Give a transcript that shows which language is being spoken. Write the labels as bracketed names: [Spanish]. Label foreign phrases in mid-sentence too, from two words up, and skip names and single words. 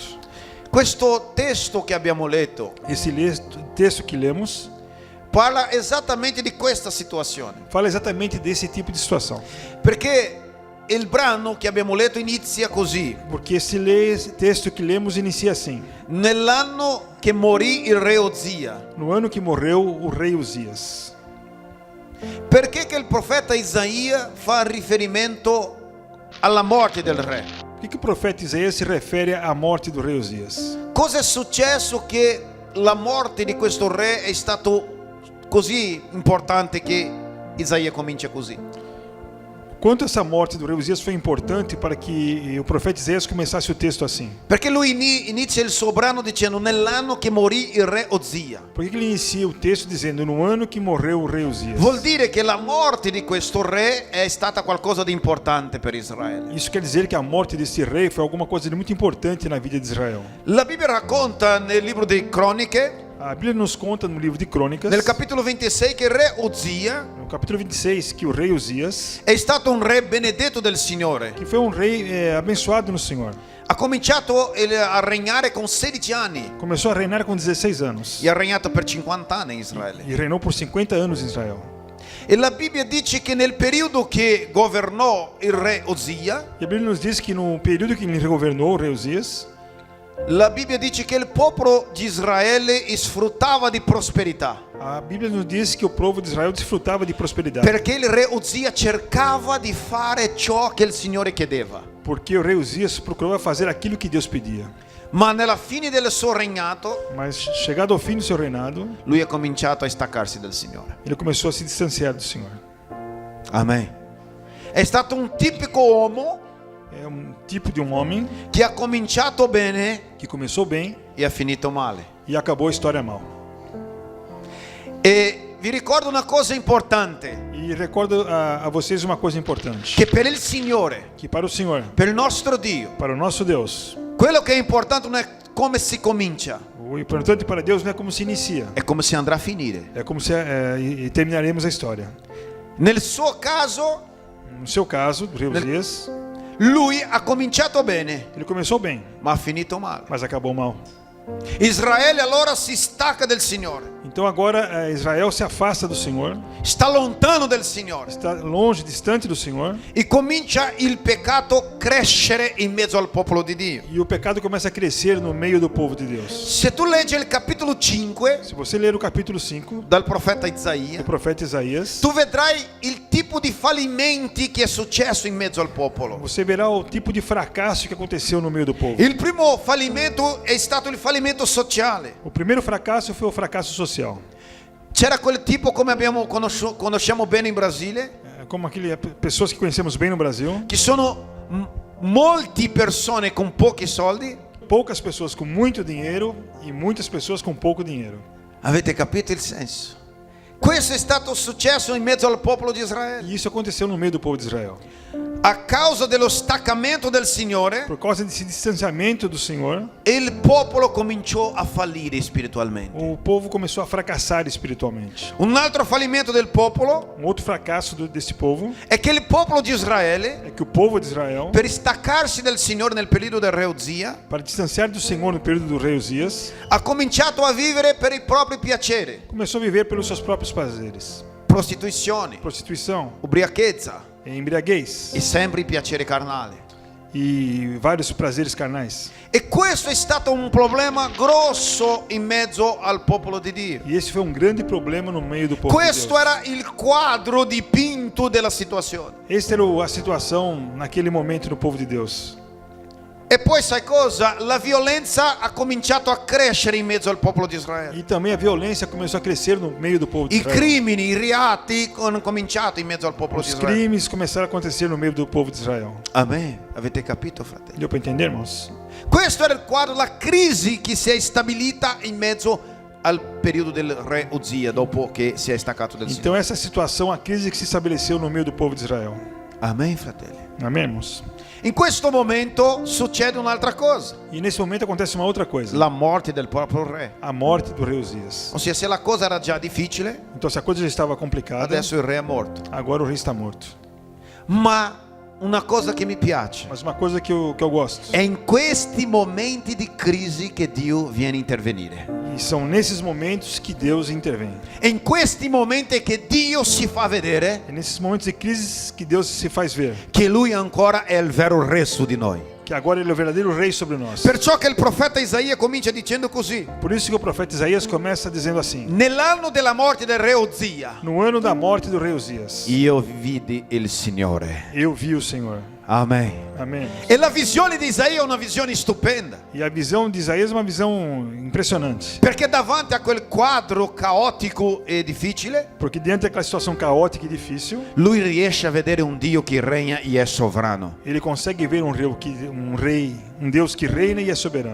[Italian] Questo testo che abbiamo letto [Portuguese] Esse texto que lemos [Italian] parla esattamente di questa situazione, [Portuguese] fala exatamente desse tipo de situação. [Italian] perché il brano che abbiamo letto inizia così: [Portuguese] Porque esse texto que lemos inicia assim: [Italian] nell'anno che morì il re Ozia. [Portuguese] no ano que morreu o rei Uzias. [Italian] Perché che il profeta Isaia fa riferimento alla morte del re? [Portuguese] Por que o profeta Isaías se refere à morte do rei Uzias? [Italian] Cosa è successo che la morte di questo re è stato così importante che Isaia comincia così? [Portuguese] Quanto essa morte do rei Uzias foi importante para que o profeta Isaías começasse o texto assim? [Italian] Perché lui inizia il suo brano dicendo nell'anno che morì il re Ozia. [Portuguese] Por que ele inicia o texto dizendo no ano que morreu o rei Uzias? [Italian] Vuol dire che la morte di questo re è stata qualcosa di importante per Israele. [Portuguese] Isso quer dizer que a morte desse rei foi alguma coisa de muito importante na vida de Israel. [Italian] La Bibbia racconta nel libro di Croniche, [Portuguese] A Bíblia nos conta no livro de Crônicas, [Italian] nel capitolo 26, che il re Ozia [Portuguese] no capítulo 26, que o rei Uzias, [Italian] è stato un re benedetto del Signore. [Portuguese] que foi um rei abençoado no Senhor, [Italian] Ha cominciato a regnare con 16 anni [Portuguese] começou a reinar com 16 anos [Italian] e ha regnato per 50 anni in Israele. [Portuguese] e reinou por 50 anos em Israel. [Italian] E la Bibbia dice che nel periodo che governò il re Ozia, [Portuguese] E a Bíblia nos diz que no período que ele governou o rei Uzias, [Italian] la Bibbia dice che il popolo di Israele sfruttava di prosperità, [Portuguese] a Bíblia nos diz que o povo de Israel desfrutava de prosperidade, [Italian] perché il re Ozia cercava di fare ciò che il Signore chiedeva. [Portuguese] porque o rei Uzias procurava fazer aquilo que Deus pedia. [Italian] Ma nella fine del suo regnato, [Portuguese] Mas chegado ao fim do seu reinado, [Italian] lui ha cominciato a staccarsi dal Signore. [Portuguese] ele começou a se distanciar do Senhor. [Italian] Amen. È stato un tipico uomo [Portuguese] É um tipo de um homem [Italian] che ha cominciato bene [Portuguese] que começou bem [Italian] e ha finito male. [Portuguese] e acabou a história mal. [Italian] E vi ricordo una cosa importante, [Portuguese] E recordo a vocês uma coisa importante, [Italian] che per il Signore, [Portuguese] que para o Senhor, [Italian] per il nostro Dio, [Portuguese] para o nosso Deus, [Italian] quello che è importante non è come si comincia, [Portuguese] o importante para Deus não é como se inicia, [Italian] è come si andrà a finire. [Portuguese] é como se e terminaremos a história. [Italian] Nel suo caso, [Portuguese] No seu caso, do rei Uzias, [Italian] lui ha cominciato bene, [Portuguese] ele começou bem, [Italian] ma ha finito male. [Portuguese] mas acabou mal. [Italian] Israele allora si stacca del Signore, [Portuguese] Então agora Israel se afasta do Senhor, [Italian] sta lontano del Signore [Portuguese] está longe, distante do Senhor, [Italian] e comincia il peccato a crescere in mezzo al popolo di Dio. [Portuguese] e o pecado começa a crescer no meio do povo de Deus. [Italian] Se tu leggi il capitolo 5 [Portuguese] Se você ler o capítulo 5 [Italian] dal profeta [Portuguese] do [Italian] Isaia, [Portuguese] profeta Isaías, [Italian] tu vedrai il tipo di fallimenti che è successo in mezzo al popolo. [Portuguese] você verá o tipo de fracasso que aconteceu no meio do povo. [Italian] Il primo fallimento è stato il fallimento sociale. [Portuguese] O primeiro fracasso foi o fracasso social. [Italian] C'era quel tipo, come conosciamo bene in Brasile, [Portuguese] Como pessoas que conhecemos bem no Brasil, [Italian] che sono molte persone con pochi soldi. [Portuguese] poucas pessoas com muito dinheiro e muitas pessoas com pouco dinheiro. [Italian] Avete capito il senso? Questo è stato successo in mezzo al popolo di Israele. [Portuguese] E isso aconteceu no meio do povo de Israel. [Italian] A causa dello staccamento del Signore, [Portuguese] Por causa desse distanciamento do Senhor, [Italian] il popolo cominciò a fallire spiritualmente. [Portuguese] o povo começou a fracassar espiritualmente. [Italian] Un altro fallimento del popolo [Portuguese] Um outro fracasso desse povo [Italian] è che il popolo di Israele, [Portuguese] é que o povo de Israel, [Italian] per staccarsi del Signore nel periodo del re Ozia, [Portuguese] para distanciar do Senhor no período do rei Uzias, [Italian] ha cominciato a vivere per i propri piaceri, [Portuguese] começou a viver pelos seus próprios prazeres. [Italian] prostituzione, [Portuguese] Prostituição, [Italian] ubriachezza [Portuguese] embriaguez [Italian] e sempre i piaceri carnali. [Portuguese] e vários prazeres carnais. [Italian] E questo è stato un problema grosso in mezzo al popolo di Dio. [Portuguese] E esse foi um grande problema no meio do povo de [Italian] Questo [Portuguese] Deus. [Italian] era il quadro dipinto della situazione. [Portuguese] Essa era a situação naquele momento no povo de Deus. [Italian] E poi sai cosa? La violenza ha cominciato a crescere in mezzo al popolo di Israele. [Portuguese] E também a violência começou a crescer no meio do povo de [Italian] I [Portuguese] Israel. [Italian] crimini, i reati hanno cominciato in mezzo al popolo di [Portuguese] Os [Italian] Israele. [Portuguese] crimes começaram a acontecer no meio do povo de Israel. [Italian] Amen. Avete capito, fratelli? [Portuguese] Deu para entender, irmãos? [Italian] Questo era il quadro, la crisi che si è stabilita in mezzo al periodo del re Uzia, dopo che si è staccato del Signore. [Portuguese] Então essa situação, a crise que se estabeleceu no meio do povo de Israel. [Italian] Amen, fratelli. [Portuguese] Amém, irmãos? [Italian] In questo momento succede un'altra cosa, [Portuguese] E nesse momento acontece uma outra coisa. [Italian] la morte del proprio re. [Portuguese] A morte do rei Uzias. [Italian] Ossia, se la cosa era già difficile, [Portuguese] Então se a coisa já estava complicada, [Italian] adesso il re è morto. [Portuguese] agora o rei está morto. [Italian] Ma una cosa che mi piace [Portuguese] Mas uma coisa que eu gosto. [Italian] è in questi momenti di crisi che Dio viene a intervenire. [Portuguese] E são nesses momentos que Deus intervém. [Italian] È in questi momenti che Dio si fa vedere [Portuguese] É nesses momentos de crise que Deus se faz ver. [Italian] che Lui ancora è il vero re su di noi. [Portuguese] Que agora ele é o verdadeiro rei sobre nós. [Italian] Perciò che il profeta Isaia comincia dicendo così: [Portuguese] Por isso que o profeta Isaías começa dizendo assim: [Italian] nell'anno della morte del re Uzia, [Portuguese] no ano da morte do rei Uzias, [Italian] io vidi il Signore. [Portuguese] eu vi o Senhor. [Italian] Amen. [Portuguese] Amém. [Italian] E la visione di Isaia è una visione stupenda, [Portuguese] E a visão de Isaías é uma visão impressionante. [Italian] perché davanti a quel quadro caotico e difficile, [Portuguese] Porque diante daquela situação caótica e difícil, [Italian] lui riesce a vedere un Dio che regna e è sovrano. [Portuguese] ele consegue ver um rei, um Deus que reina e é soberano.